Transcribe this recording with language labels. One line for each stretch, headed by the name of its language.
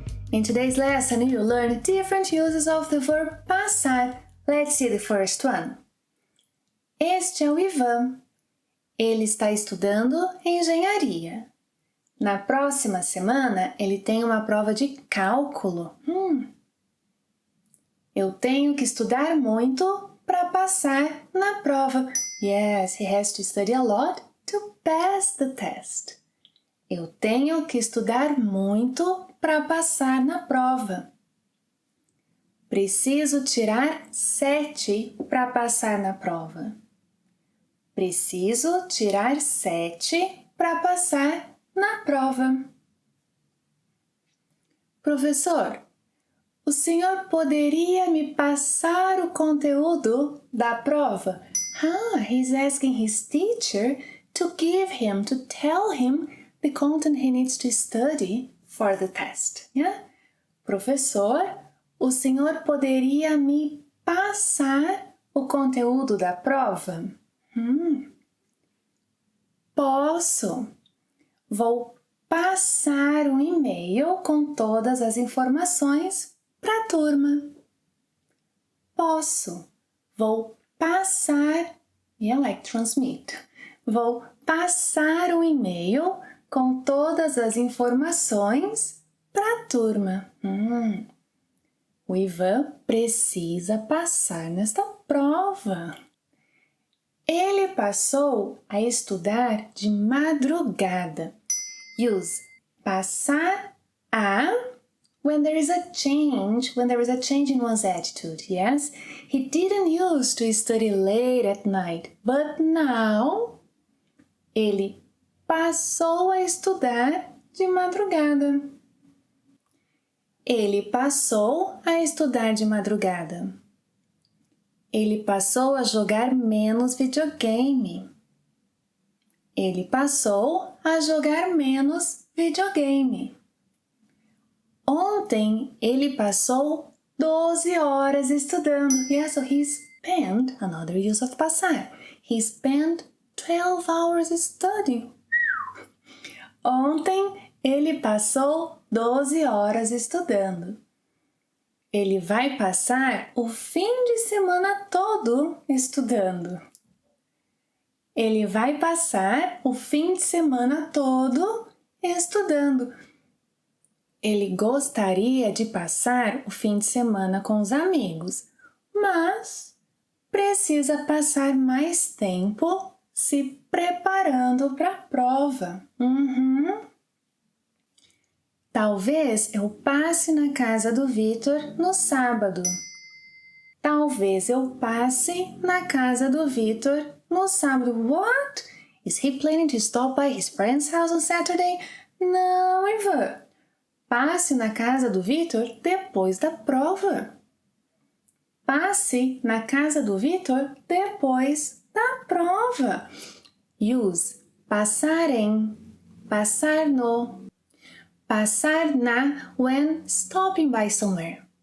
English: In today's lesson, you'll learn different uses of the verb passar. Let's see the first one.
Portuguese: Este é o Ivan. Ele está estudando engenharia. Na próxima semana, ele tem uma prova de cálculo. Eu tenho que estudar muito para passar na prova.
English: Yes, he has to study a lot to pass the test.
Portuguese: Eu tenho que estudar muito para passar na prova. Preciso tirar 7 para passar na prova. Preciso tirar 7 para passar na prova. Professor, o senhor poderia me passar o conteúdo da prova?
English: He's asking his teacher to tell him the content he needs to study for the test. Yeah?
Portuguese: Professor, o senhor poderia me passar o conteúdo da prova? Posso. Vou passar um e-mail com todas as informações para a turma. Posso. Vou passar. Transmit. Vou passar um e-mail com todas as informações para a turma. O Ivan precisa passar nesta prova. Ele passou a estudar de madrugada.
English: Use passar a when there is a change in one's attitude, yes? He didn't use to study late at night, but now
Portuguese: ele passou a estudar de madrugada. Ele passou a estudar de madrugada. Ele passou a jogar menos videogame. Ele passou a jogar menos videogame. Ontem ele passou 12 horas estudando.
English: Yeah, so he spent, another use of passar. He spent 12 hours studying.
Portuguese: Ontem ele passou 12 horas estudando. Ele vai passar o fim de semana todo estudando. Ele vai passar o fim de semana todo estudando. Ele gostaria de passar o fim de semana com os amigos, mas precisa passar mais tempo se preparando para a prova. Talvez eu passe na casa do Vitor no sábado. Talvez eu passe na casa do Vitor no sábado.
English: What? Is he planning to stop by his friend's house on Saturday?
Portuguese: Não, Ivan. Passe na casa do Vitor depois da prova. Passe na casa do Vitor depois da prova.
English: Use passar em, passar no, passar na when stopping by somewhere.